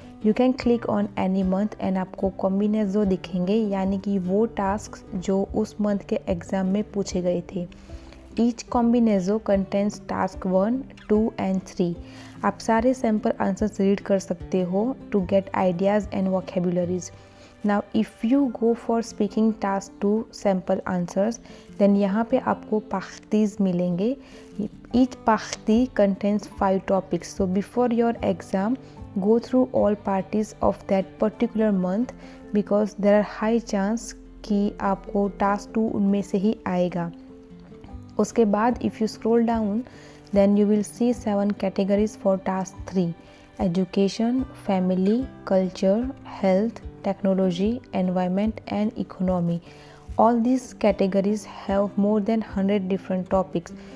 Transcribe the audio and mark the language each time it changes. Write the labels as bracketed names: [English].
[English] you can click on any month and [Hindi] आपको कॉम्बिनेजो दिखेंगे, यानी कि वो टास्क जो उस मंथ के एग्ज़ाम में पूछे गए थे। [English] Each combinazo contains task 1, 2 and 3. [Hindi] आप सारे सैम्पल आंसर्स रीड कर सकते हो [English] to get ideas and vocabularies. Now if you go for speaking task 2 sample answers then [Hindi] यहाँ पे आपको पाख्तीज मिलेंगे। [English] Each पाख्ती contains 5 topics. So before your exam go through all parties of that particular month because there are high chance [Hindi] कि आपको task 2 उनमें से ही आएगा। उसके बाद [English] If you scroll down then you will see 7 categories for task 3, education, family, culture, health, technology, environment and economy. All this categories have more than 100 different topics.